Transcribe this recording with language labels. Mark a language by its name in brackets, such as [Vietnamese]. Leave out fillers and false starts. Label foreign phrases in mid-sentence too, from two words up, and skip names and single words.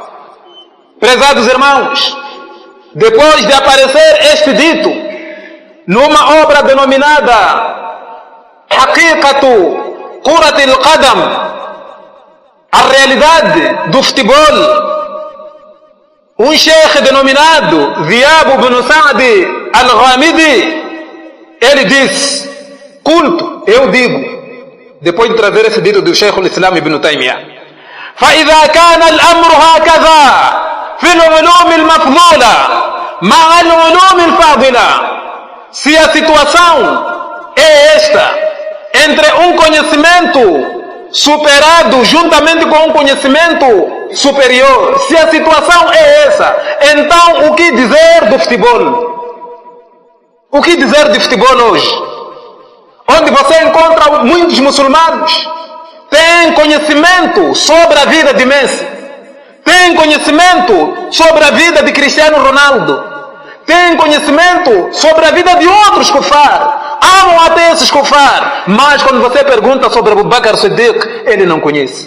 [Portuguese] Prezados irmãos, depois de aparecer este dito numa obra denominada Haqiqatu Kurat al-Qadam, a realidade do futebol, um sheikh denominado Dhiab ibn Sa'd al-Ghamidi, ele diz, eu digo, depois de trazer esse dito do Shaykh al-Islam ibn Taymiyyah: [Arabic] فإذا كان الأمر هكذا في العلوم المفضولة مع العلوم الفاضلة, [Portuguese] se a situação é esta, entre um conhecimento superado juntamente com um conhecimento superior, se a situação é essa, então o que dizer do futebol? O que dizer de futebol hoje? Onde você encontra muitos muçulmanos têm conhecimento sobre a vida de Messi, têm conhecimento sobre a vida de Cristiano Ronaldo, têm conhecimento sobre a vida de outros kufar, amam até esses kufar, mas quando você pergunta sobre Abu Bakr Siddiq, ele não conhece.